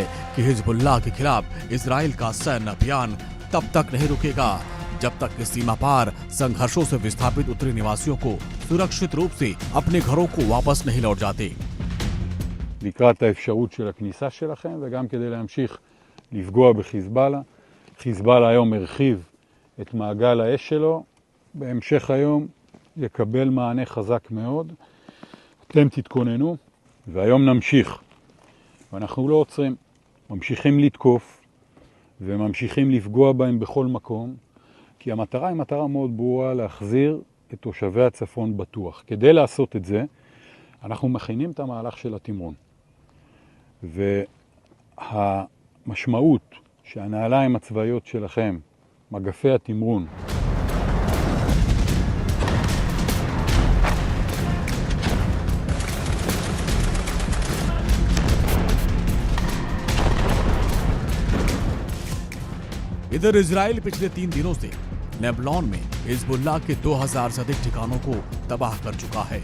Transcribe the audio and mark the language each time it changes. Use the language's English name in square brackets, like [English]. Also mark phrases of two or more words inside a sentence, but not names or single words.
[Hindi] कि हिजबुल्लाह के खिलाफ इजराइल का सैन्य अभियान तब तक नहीं रुकेगा जब तक कि सीमा पार संघर्षों से विस्थापित उत्तरी निवासियों को सुरक्षित रूप से अपने घरों को वापस नहीं लौट जाते। [Hebrew] לקראת האפשרות של הכניסה שלכם וגם כדי להמשיך לפגוע בחיזבאללה. חיזבאללה היום הרחיב את מעגל האש שלו, בהמשך היום יקבל מענה חזק מאוד. אתם תתכוננו והיום נמשיך. ואנחנו לא עוצרים, ממשיכים לתקוף וממשיכים לפגוע בהם בכל מקום, כי המטרה היא מטרה מאוד ברורה להחזיר את תושבי הצפון בטוח. כדי לעשות את זה, אנחנו מכינים את המהלך של התמרון. והמשמעות שהנעליים הצבאיות שלכם, מגפי התמרון, [Hindi] इधर इजराइल पिछले 3 दिनों से लेबनान में हिजबुल्लाह के 2000 से अधिक ठिकानों को तबाह कर चुका है।